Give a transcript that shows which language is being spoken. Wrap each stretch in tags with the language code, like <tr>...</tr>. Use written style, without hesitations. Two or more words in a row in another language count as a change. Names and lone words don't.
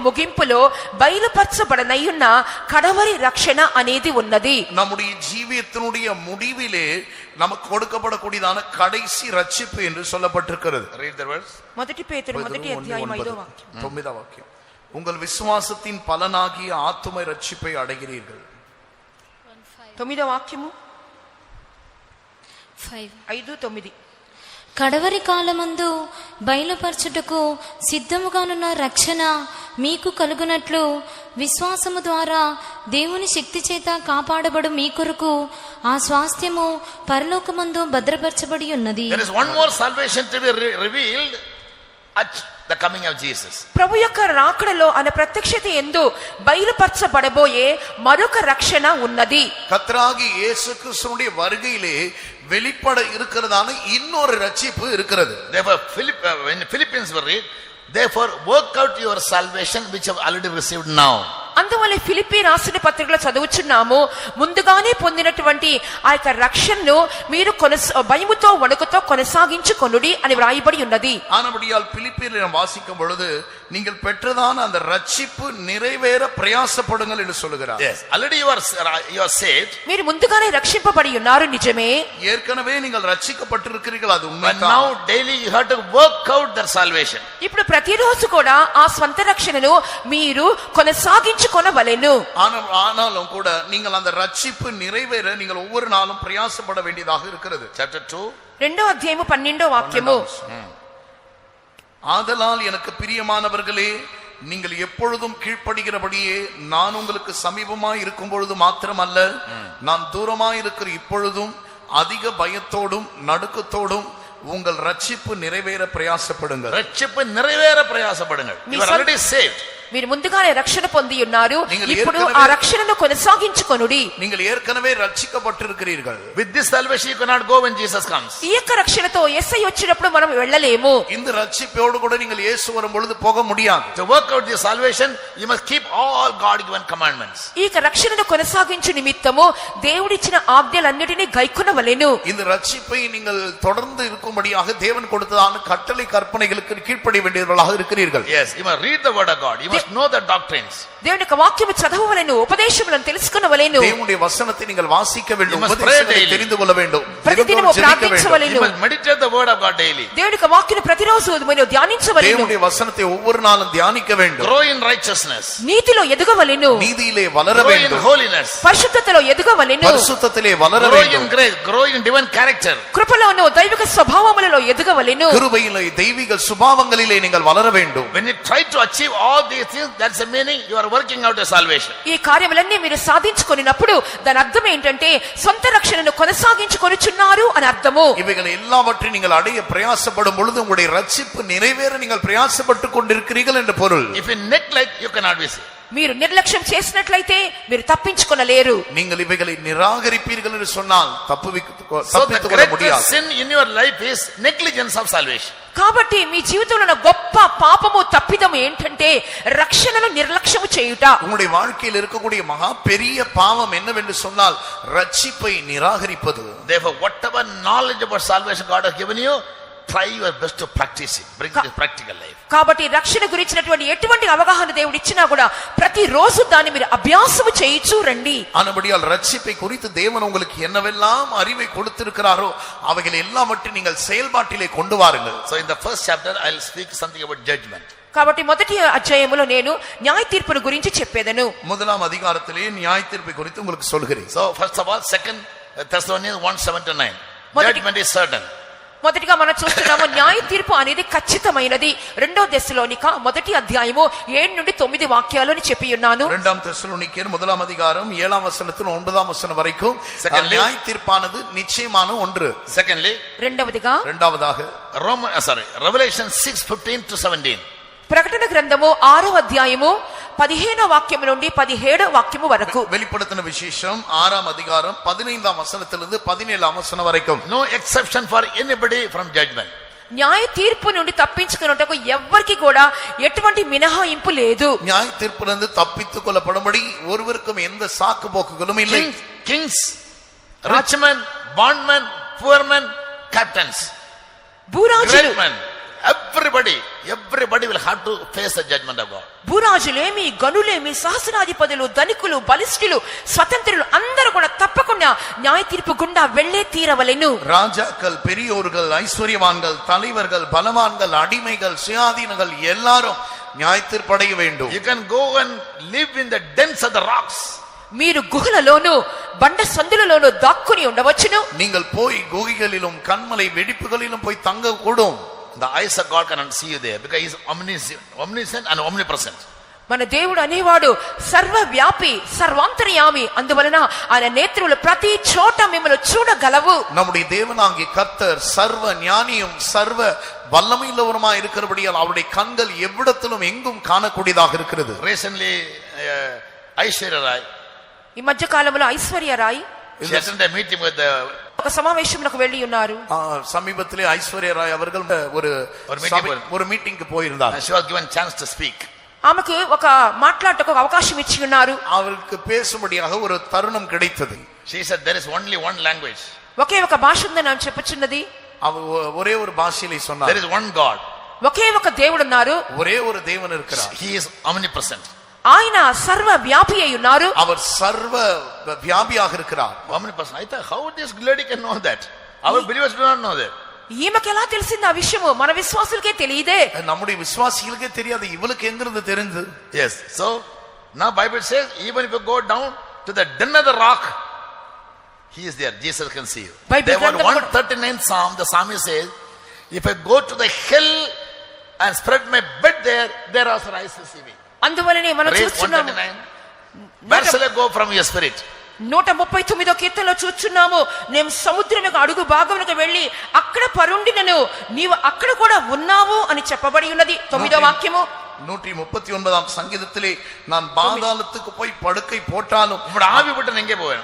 <te>మనకు జీవితం యొక్క ముగింపులో బయలుపరచబడిన నయ్యున్న కడవరి రక్షణ అనేది ఉన్నది.</te> <ta>நம்முடைய ஜீவியத்தினுடைய முடிவிலே நமக்கு கொடுக்கப்படக்கூடியதான கடைசி ரட்சிப்பு என்று சொல்லப்பட்டிருக்கிறது.</ta> <en>Read the verse.</en> <te>మొదటి పేతురు మొదటి అధ్యాయం 5వ వాక్యం. 9వ వాక్యం.</te> <ta>உங்கள் விசுவாசத்தின் பலனாகிய ஆத்தும ரட்சிப்பை அடைகிறீர்கள்.</ta> <te>9వ వాక్యము 5:9. 5:9. కడవరి కాలమందు బయలుపరచుటకు సిద్ధముగానున్న రక్షణ మీకు కలుగునట్లు విశ్వాసము ద్వారా దేవుని శక్తి చేత కాపాడబడు మీ కొరకు ఆ స్వాస్థ్యము పరలోకమందు భద్రపరచబడి ఉన్నది.</te> <en>There is one more salvation to be revealed at the coming of Jesus.</en> <te>ప్రభు యొక్క రాకడలో అనే ప్రత్యక్షత యందు బయలుపరచబడబోయే మరొక రక్షణ ఉన్నది.</te> <ta>கர்த்தராகிய இயேசு கிறிஸ்துவினுடைய வருகையிலே வெளிப்பட இருக்கிறதான இன்னொரு ரட்சிப்பு இருக்கிறது.</ta> <en>Therefore when Philippians were read, therefore work out your salvation which you have already received now.</en> <te>అందువల్ల ఫిలిప్పీ రాసిన పత్రికలో చదువుచున్నాము, ముందుగానే పొందినటువంటి ఆ యొక్క రక్షణను మీరు భయముతో వణుకుతో కొనసాగించుకొనుడి అని వ్రాయబడి ఉన్నది.</te> <ta>ஆனபடியால் பிலிப்பியரில் நாம் வாசிக்கும் பொழுது நீங்கள் பெற்றதான அந்த ரட்சிப்பு நிறைவேற பிரயாசப்படுங்கள் என்று சொல்லுகிறார்.</ta> <en>Yes, already you are saved.</en> <te>మీరు ముందుగానే రక్షింపబడి ఉన్నారు, నిజమే.</te> <ta>ஏற்கனவே நீங்கள் ரட்சிக்கப்பட்டிருக்கிறீர்கள், அது</ta> <en>But</en> <ta>உண்மைதான்.</ta> <en>now daily you have to work out that salvation.</en> <te>ఇప్పుడు ప్రతిరోజు కూడా ఆ స్వంత రక్షణను మీరు కొనసాగించుకొనవలెను.</te> <ta>ஆனாலும் கூட நீங்கள் அந்த ரட்சிப்பு நிறைவேற நீங்கள் ஒவ்வொரு நாளும் பிரயாசப்பட வேண்டியதாக இருக்கிறது.</ta> <en>Chapter 2.</en> <te>2వ అధ్యాయము 12వ వాక్యము.</te> <ta>ஆதலால் எனக்கு பிரியமானவர்களே, நீங்கள் எப்பொழுதும் கீழ்ப்படுகிறபடியே நான் உங்களுக்கு சமீபமாய் இருக்கும் பொழுது மாத்திரமல்ல, நான் தூரமாய் இருக்கிற இப்பொழுதும் அதிக பயத்தோடும் நடுக்கத்தோடும் உங்கள் ரட்சிப்பு நிறைவேற பிரயாசப்படுங்கள். ரட்சிப்பு நிறைவேற பிரயாசப்படுங்கள்.</ta> <en>You are already saved.</en> <te>మీరు ముందుగానే రక్షణ పొంది ఉన్నారు, ఇప్పుడు ఆ రక్షణను కొనసాగించుకొనుడి.</te> <ta>நீங்கள் ஏற்கனவே ரட்சிக்கப்பட்டிருக்கிறீர்கள்.</ta> <en>With this salvation you cannot go when Jesus comes.</en> <te>ఈ యొక్క రక్షణతో యేసయ్య వచ్చినప్పుడు మనం వెళ్ళలేము.</te> <ta>இந்த ரட்சிப்போடு கூட நீங்கள் இயேசு வரும் பொழுது போக முடியாது.</ta> <en>To work out this salvation you must keep all God given commandments.</en> <te>ఈ యొక్క రక్షణను కొనసాగించు నిమిత్తము దేవుడిచ్చిన ఆజ్ఞలన్నిటినీ గైకొనవలెను.</te> <ta>இந்த ரட்சிப்பை நீங்கள் தொடர்ந்து இருக்கும்படியாக தேவன் கொடுத்ததான கட்டளை கற்பனைகளுக்கு கீழ்ப்படிய வேண்டியவர்களாக இருக்கிறீர்கள்.</ta> <en>Yes, you must read the word of God. You must know the doctrines.</en> <te>దేవుని యొక్క వాక్యము చదవవలెను, ఉపదేశములను తెలుసుకొనవలెను.</te> <ta>தேவனுடைய வசனத்தை நீங்கள் வாசிக்க வேண்டும்,</ta> <en>You must</en> <ta>உபதேசங்களை</ta> <en>pray daily.</en> <ta>தெரிந்து கொள்ள வேண்டும்,</ta> <te>ప్రతిదినము ప్రార్థించవలెను.</te> <en>You must meditate the word of God daily.</en> <te>దేవుని యొక్క వాక్యను ప్రతిరోజు మీరు ధ్యానించవలెను.</te> <ta>தேவனுடைய வசனத்தை ஒவ்வொரு நாளும் தியானிக்க வேண்டும்.</ta> <en>Grow in righteousness.</en> <te>నీతిలో ఎదగవలెను,</te> <ta>நீதியிலே வளர</ta> <en>Grow in</en> <ta>வேண்டும்,</ta> <en>holiness.</en> <te>పరిశుద్ధతలో ఎదగవలెను,</te> <ta>பரிசுத்தத்திலே வளர</ta> <en>Grow in</en> <ta>வேண்டும்,</ta> <en>grace. Grow in divine character.</en> <te>కృపలోను దైవిక స్వభావములలో ఎదగవలెను.</te> <ta>கிருபையிலே தெய்வீக சுபாவங்களிலே நீங்கள் வளர வேண்டும்.</ta> <en>When you try to achieve all these things, that's the meaning you are working out a salvation.</en> <te>ఈ కార్యములన్నీ మీరు సాధించుకొనినప్పుడు దాని అర్థం ఏంటంటే సొంత రక్షణను కొనసాగించుకొనుచున్నారు అని అర్థము.</te> <ta>இவைகள் எல்லாவற்றையும் நீங்கள் அடைய பிரயாசப்படும் பொழுது உங்களுடைய ரட்சிப்பு நிறைவேற நீங்கள் பிரயாசப்பட்டுக் கொண்டிருக்கிறீர்கள் என்று பொருள்.</ta> <en>If you neglect, you cannot be saved.</en> <te>మీరు నిర్లక్ష్యం చేసినట్లయితే మీరు తప్పించుకొనలేరు.</te> <ta>நீங்கள் இவைகளை நிராகரிப்பீர்கள் என்று சொன்னால்</ta> <en>So the</en> <ta>தப்பித்துக் கொள்ள முடியாது.</ta> <en>greatest sin in your life is negligence of salvation.</en> <te>కాబట్టి మీ జీవితంలో ఉన్న గొప్ప పాపము తప్పిదము ఏంటంటే రక్షణను నిర్లక్ష్యము చేయుట.</te> <ta>உங்களுடைய வாழ்க்கையில் இருக்கக்கூடிய மகா பெரிய பாவம் என்னவென்று சொன்னால் ரட்சிப்பை நிராகரிப்பது.</ta> <en>Therefore, whatever knowledge about salvation God has given you, try your best to practice it. Bring it to practical life.</en> <te>కాబట్టి రక్షణ గురించినటువంటి ఎటువంటి అవగాహన దేవుడు ఇచ్చినా కూడా ప్రతిరోజు దాన్ని మీరు అభ్యాసము చేయిచూ రండి.</te> <ta>ஆனபடியால் ரட்சிப்பை குறித்து தேவன் உங்களுக்கு என்னவெல்லாம் அறிவை கொடுத்திருக்கிறாரோ அவைகள் எல்லாவற்றையும் நீங்கள் செயல்பாட்டிலே கொண்டு வாருங்கள்.</ta> <en>So in the first chapter, I will speak something about judgment.</en> <te>కాబట్టి మొదటి అధ్యాయములో నేను న్యాయ తీర్పును గురించి చెప్పేదను.</te> <ta>முதலாம் அதிகாரத்திலே நியாய தீர்ப்பை குறித்து உங்களுக்கு சொல்கிறேன்.</ta> <en>So first of all, 2 Thessalonians 1:7-9. Judgment is certain.</en> <te>మొదటిగా మనం చూస్తున్నాము న్యాయ తీర్పు అనేది ఖచ్చితమైనది. 2వ దశలోనిక మొదటి అధ్యాయము 7 నుండి 9 వాక్యాలను చెప్పి ఉన్నాను.</te> <ta>2 தெசலோனிக்கேயர் முதலாம் அதிகாரம் 7ஆம் வசனத்தில் 9ஆம் வசனம் வரைக்கும் நியாய தீர்ப்பானது நிச்சயமான ஒன்று.</ta> <en>Secondly,</en> <ta>இரண்டாவதாக</ta> <en>Revelation 6:15-17.</en> <te>ప్రకటన గ్రంథము 6వ అధ్యాయము 15వ వాక్యము నుండి 17వ వాక్యము వరకు.</te> <ta>வெளிப்படுத்தின விசேஷம் 6ஆம் அதிகாரம் 15ஆம் வசனத்திலிருந்து 17ஆம் வசனம் வரைக்கும்.</ta> <en>No exception for anybody from judgment.</en> <te>న్యాయ తీర్పు నుండి తప్పించుకున్నటకు ఎవ్వరికి కూడా ఎటువంటి మినహాయింపు లేదు. న్యాయ తీర్పునందు తప్పిత్తు కొల్లపడబడి</te> <ta>ஒருவருக்கும் எந்த சாக்கு போக்குகளும் இல்லை.</ta> <en>Kings, rich men, bondmen, poor men, captains,</en> <te>భూరాజులు,</te> <en>everybody will have to face the judgment of God.</en> <te>భూరాజులేమి గనులేమి సహస్రాధిపతులు ధనికులు బలిష్ఠులు స్వతంత్రులు అందరూ కూడా తప్పకుండా న్యాయ తీర్పు గుండా వెళ్లే తీరవలెను.</te> <ta>ராஜாக்கள், பெரியோர்கள், ஐஸ்வர்யவான்கள், தலைவர்கள், பலவான்கள், அடிமைகள், சுயாதீனங்கள் எல்லாரும் நியாயத்தீர்ப்படைய வேண்டும்.</ta> <en>You can go and live in the dens of the rocks.</en> <te>మీరు గుహలలోను బండ సందులలోను దాక్కుని ఉండవచ్చును.</te> <ta>நீங்கள் போய் குகைகளிலும் கண்மலை வெடிப்புகளிலும் போய் தங்க கூடும்.</ta> <en>The eyes of God cannot see you there because he is omniscient and omnipresent.</en> <te>మన దేవుడు అనేవాడు సర్వవ్యాపి సర్వాంతర్యామి. అందువలన ఆయన నేత్రులు ప్రతి చోట మిమ్మల్ని చూడగలవు.</te> <ta>நம்முடைய தேவனாகிய கர்த்தர் சர்வ ஞானியும் சர்வ வல்லமையுள்ளவருமாய் இருக்கிறபடியால் அவருடைய கண்கள் எவ்விடத்திலும் எங்கும் காணக்கூடியதாக இருக்கிறது.</ta> <en>Recently, Aishwarya Rai,</en> <te>ఈ మధ్య కాలంలో ఐశ్వర్య రాయ్</te> <en>she attended a meeting with the</en> <te>ఒక సమావేశంలోకి వెళ్లి ఉన్నారు.</te> <ta>சமீபத்திலே ஐஸ்வர்யா ராய் அவர்கள் ஒரு மீட்டிங்க்கு போயிருந்தார்.</ta> <en>she was given chance to speak.</en> <te>ఆమెకు ఒక మాట్లాడటకు ఒక అవకాశం ఇచ్చి ఉన్నారు.</te> <ta>அவருக்கு பேசும்படியாக ஒரு தருணம் கிடைத்தது.</ta> <en>She said there is only one language.</en> <te>ఒకే ఒక భాష ఉందని ఆమె చెప్పుచున్నది.</te> <ta>ஒரே ஒரு பாஷையிலே சொன்னார்.</ta> <en>There is one God.</en> <te>ఒకే ఒక దేవుడు ఉన్నారు.</te> <ta>ஒரே ஒரு தேவன் இருக்கிறார்.</ta> <en>He is omnipresent.</en> <te>ఆయన సర్వ వ్యాపి అయి ఉన్నారు.</te> <ta>அவர் சர்வ வியாபியாக இருக்கிறார்.</ta> <en>Omnipresent. I thought, how this lady can know that? Our believers do not know that.</en> <te>ఈమెకి ఎలా తెలిసింది ఆ విషయము? మన విశ్వాసులకే తెలియదే.</te> <ta>நம்முடைய விசுவாசிகளுக்கே தெரியாது, இவளுக்கு எங்கிருந்து தெரிந்து?</ta> <en>Yes. So now Bible says even if you go down to the den of the rock, he is there. Jesus can see you. There was 139th Psalm. The psalmist says, if I go to the hell and spread my bed there also I see me.</en> <te>అందువలనే మనం చూస్తున్నాము.</te> <en>Where shall I go from your spirit?</en> <te>139వ కీర్తనలో చూస్తున్నాము, నేను సముద్రం యొక్క అడుగు భాగమునకు వెళ్లి అక్కడ పరుండినను నీవు అక్కడ కూడా ఉన్నావు అని చెప్పబడి ఉన్నది. 9వ వాక్యము.</te> <ta>139ஆம் சங்கீதத்திலே நான் பாதாளத்துக்கு போய் படுக்கை போட்டாலும் உம்முடைய ஆவி விட்டு நான் எங்கே போவேன்?</ta>